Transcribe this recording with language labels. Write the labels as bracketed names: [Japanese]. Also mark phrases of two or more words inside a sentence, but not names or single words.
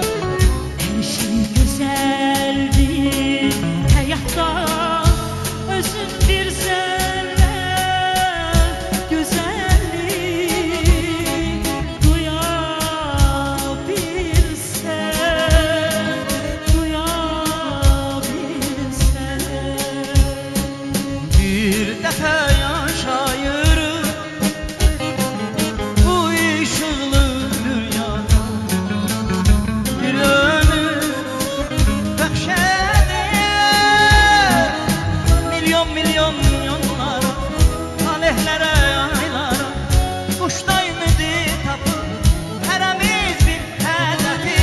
[Turkish] Her şey güzeldir hayatta, özün bir zerre güzellik [Azerbaijani] Bir dəfə yaşayırıq bu işıqlı dünyada, bir ömür bəxş edir milyon milyon yollara, talihlərə, aylara, quşda ümidi tapır hərəmiz bir hədəfi.